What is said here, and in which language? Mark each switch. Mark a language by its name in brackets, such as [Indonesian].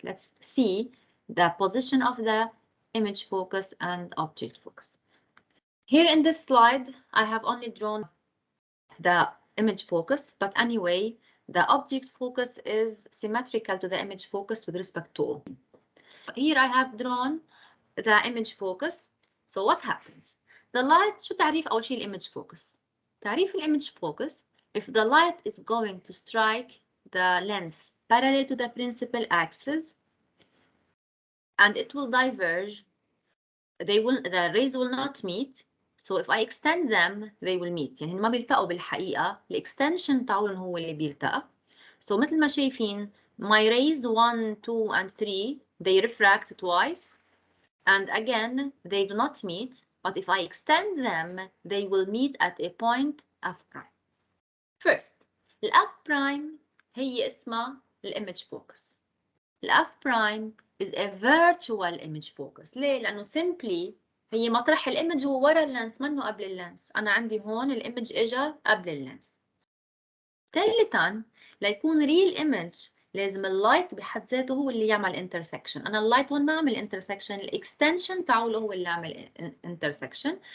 [English] Let's see the position of the image focus and object focus. Here in this slide, I have only drawn the image focus, but anyway, the object focus is symmetrical to the image focus with respect to O. Here I have drawn the image focus. So what happens? The light, [Arabic] شو تعريف أول شيء الimage focus? تعريف الimage focus, [English] if the light is going to strike the lens parallel to the principal axis and it will diverge, the rays will not meet. So if I extend them, they will meet. [Arabic] يعني ما بيلتقوا بالحقيقة. الاكستنشن تاعهم هو اللي بيلتقى. [English] So [Arabic] مثل ما شايفين, [English] my rays 1, 2, and 3, they refract twice. And again, they do not meet. But if I extend them, they will meet at a point F prime. First, [Arabic] ال F prime هي اسمها الimage focus. [English] ال F prime is a virtual image focus. [Arabic] ليه؟ لأنه simply هي مطرح الإيمج هو ورا اللينس منه قبل اللينس. أنا عندي هون الإيمج إجا قبل اللينس. ثالثاً ليكون real image لازم اللايت بحد ذاته هو اللي يعمل intersection. أنا اللايت هون ما عمل intersection. الإكستنشن تاعه هو اللي عمل intersection.